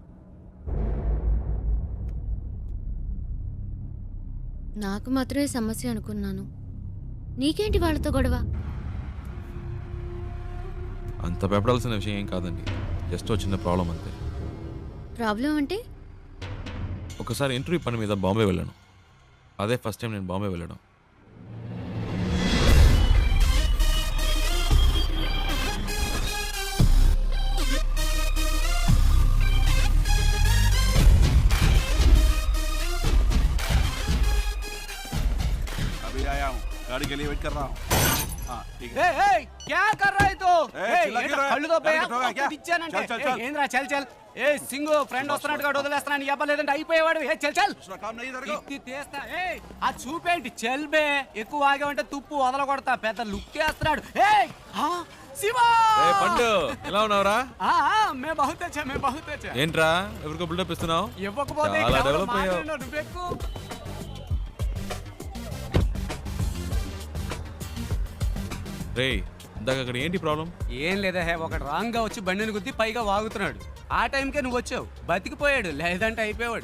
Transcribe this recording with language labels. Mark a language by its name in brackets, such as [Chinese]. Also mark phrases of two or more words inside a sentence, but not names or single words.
[Telugu] నాకు మాత్రమే సమస్య అనుకున్నాను. నీకేంటి వాళ్ళతో గొడవ? అంత భయపడాల్సిన విషయం ఏం కాదండి, జస్ట్ చిన్న ప్రాబ్లం అంతే. ప్రాబ్లం అంటే? ఒకసారి ఇంటర్వ్యూ పని మీద బాంబే వెళ్ళాను. అదే ఫస్ట్ టైం నేను బాంబే వెళ్ళడం. [Hindi] अभी आया हूँ, गाड़ी के लिए वेट कर रहा हूँ. हाँ ठीक है. क्या कर रहा है तो? चिल्ला क्यों रहा है? [Telugu] కళ్ళు దొబ్బే, [Hindi] गाड़ी ठोका क्या? [Telugu] ఇచ్చానంటే. [Hindi] चल चल चल. [Telugu] ఏంద్రా [Hindi] चल चल. [Telugu] సింగు ఫ్రెండ్ వస్తున్నాడు కాడు వదిలేస్తున్నాను చెప్పలేదంటే అయిపోయేవాడు. [Hindi] चल चल. दूसरा काम नहीं इधर को. [Telugu] ఇది తీస్తా. ఆ చూపేంటి చెల్బే ఎక్కువ ఆగేవంటే తుప్పు వదల కొడతా. పెద్ద లుక్ వేస్తున్నాడు. శివా పండు ఎలా ఉన్నావురా? [Hindi] मैं बहुत अच्छा मैं बहुत अच्छा. [Telugu] ఏంట్రా ఎవరికో బిల్డప్ ఇస్తున్నావు? ఇవ్వకపోతే చాలా డెవలప్ అయ్యావు. నువ్వెక్కు. రేయ్ ఇందాక అక్కడ ఏంటి ప్రాబ్లం? ఏం లేదా ఒకడు రాంగ్ గా వచ్చి బండిని గుద్ది పైగా వాగుతున్నాడు. ఆ టైంకే నువ్వు వచ్చావు, బతికిపోయాడు. లేదంటే అయిపోయాడు.